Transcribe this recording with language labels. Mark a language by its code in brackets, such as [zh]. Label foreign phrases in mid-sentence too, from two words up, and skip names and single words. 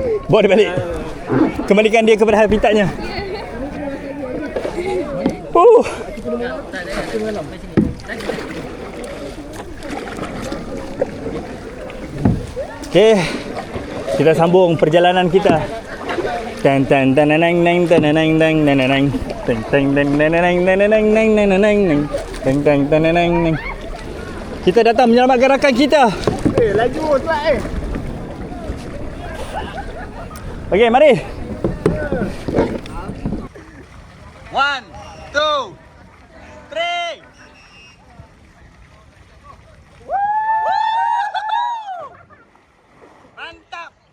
[ms] Bawa dia balik. Kembalikan dia kepada habitatnya. Okey. Kita sambung perjalanan kita. Tan tan tan nang nang tan nang nang nang nang nang tan tan nang nang nang nang nang nang nang nang tan tan tan nang nang. Kita datang menyelamatkan rakan kita. Laju cepat Okey, mari. 1, 2, 3. Mantap.